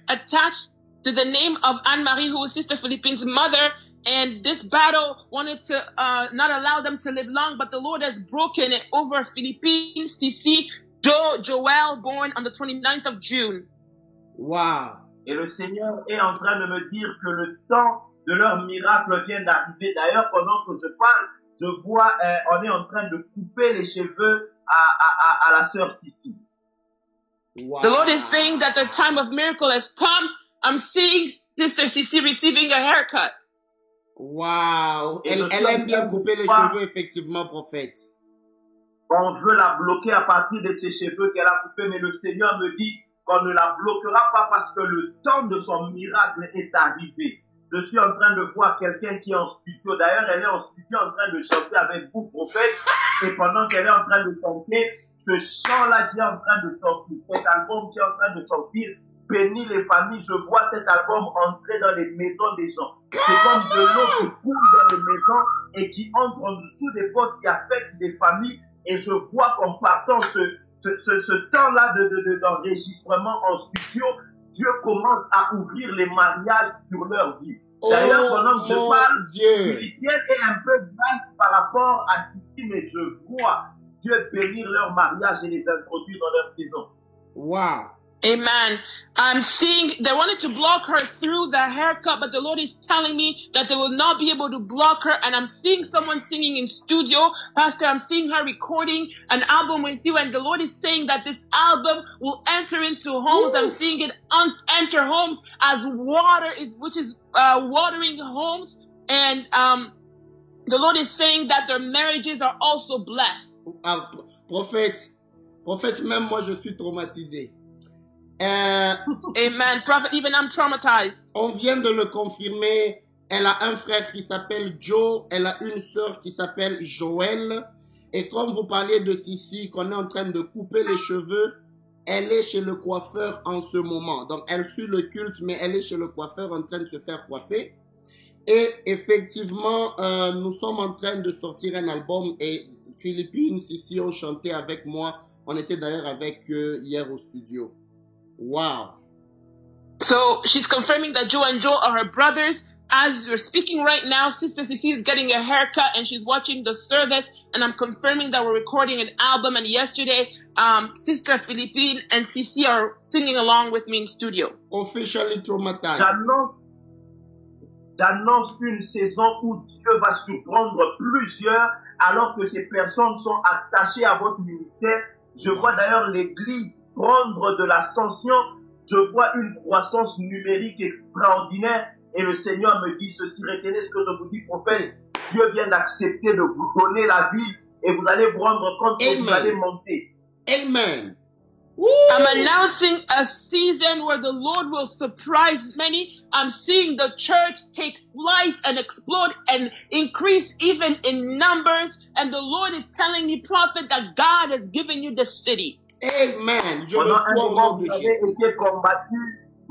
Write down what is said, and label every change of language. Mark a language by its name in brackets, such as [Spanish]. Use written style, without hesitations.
[English] attached to the name of Anne-Marie, who is Sister Philippine's mother. And this battle wanted to not allow them to live long, but the Lord has broken it over Philippine, CC, Joel, born on the 29th of June. Wow. [French] Et le Seigneur est en train de me dire que le temps de leur miracle vient d'arriver. D'ailleurs, pendant que je parle, je vois, on est en train de couper les cheveux à la sœur Sissi. Wow. [English] The Lord is saying that the time of miracle has come. I'm seeing Sister CC receiving a haircut. Wow. [French] Et Elle aime bien couper les cheveux, effectivement, prophète. On veut la bloquer à partir de ses cheveux qu'elle a coupés, mais le Seigneur me dit qu'on ne la bloquera pas parce que le temps de son miracle est arrivé. Je suis en train de voir quelqu'un qui est en studio. D'ailleurs, elle est en studio en train de chanter avec vous, prophète. Et pendant qu'elle est en train de chanter, ce chant-là qui est en train de sortir, cet album qui est en train de sortir, bénit les familles. Je vois cet album entrer dans les maisons des gens. C'est comme de l'eau qui coule dans les maisons et qui entre en dessous des portes qui affectent des familles. Et je vois qu'en partant ce temps-là d'enregistrement en studio, Dieu commence à ouvrir les mariages sur leur vie. D'ailleurs, pendant que je parle, Philippienne est un peu grâce par rapport à Sissi, mais je vois Dieu bénir leur mariage et les introduire dans leur saison. Wow. Amen. [English] I'm seeing they wanted to block her through the haircut, but the Lord is telling me that they will not be able to block her. And I'm seeing someone singing in studio. Pastor, I'm seeing her recording an album with you. And the Lord is saying that this album will enter into homes. I'm seeing it enter homes as water which is watering homes. And the Lord is saying that their marriages are also blessed. [French] Ah, prophète, même moi je suis traumatisé. Amen. [English] Prophet, even I'm traumatized. [French] On vient de le confirmer. Elle a un frère qui s'appelle Joe. Elle a une sœur qui s'appelle Joël. Et comme vous parliez de Sissi, qu'on est en train de couper les cheveux, elle est chez le coiffeur en ce moment. Donc, elle suit le culte, mais elle est chez le coiffeur en train de se faire coiffer. Et effectivement, nous sommes en train de sortir un album et Philippine, Sissi ont chanté avec moi. On était d'ailleurs avec eux hier au studio. Wow. [English] So she's confirming that Joe and Joel are her brothers. As we're speaking right now, Sister Sissi is getting a haircut and she's watching the service. And I'm confirming that we're recording an album. And yesterday, Sister Philippine and Sissi are singing along with me in studio. Officially traumatized. [French] J'annonce une saison où Dieu va surprendre plusieurs alors que ces personnes sont attachées à votre ministère. Je vois d'ailleurs l'Église prendre de l'ascension. Je vois une croissance numérique extraordinaire et le Seigneur me dit ceci, retenez ce que je vous dis, prophète. Dieu vient d'accepter de vous donner la ville et vous allez vous rendre compte que vous allez monter. Amen. Woo! [English] I'm announcing a season where the Lord will surprise many. I'm seeing the church take flight and explode and increase even in numbers. And the Lord is telling me, prophet, that God has given you the city. Amen. [French] Pendant un moment, vous avez été combattus.